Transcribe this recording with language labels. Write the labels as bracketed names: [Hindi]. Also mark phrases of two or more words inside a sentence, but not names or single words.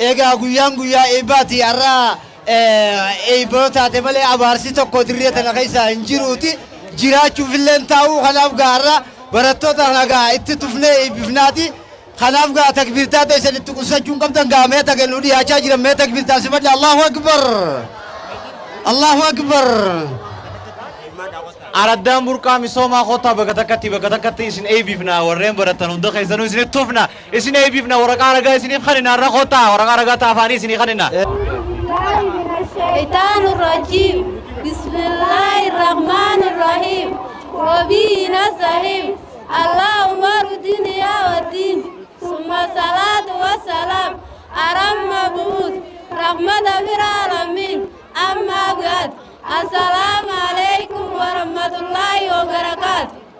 [Oromo] eegaa guyyaan guyyaa eebbaati har'a eebbota taate malee abaarsi tokko dirree tana keessa hin jiruuti jiraachuuf illee taa'uu kanaaf gaarra barattoota nagaa itti tufnee eebbifnaati kanaaf gaa takbiirtaa ta'e itti qusachuu qabdan gaa mee tagennu dhiyaachaa jiran mee takbiirtaa sifadhe [Arabic] الله أكبر الله أكبر [Oromo] Aradaan burqaa misoomaa kootaa bakka takkatti isin eebbifna warreen baratan hunda keessanuu isin tufna isin eebbifna waraqaa ragaa isiniif kanina har'a kootaa waraqaa ragaa taafaanii isinii kanina. [Arabic] الشيطان الرجيم بسم الله الرحمن الرحيم وبه نستعين اللهم الدنيا والدين ثم الصلاة والسلام على المبعوث رحمة للعالمين أما بعد السلام عليكم ورحمة الله وبركاته.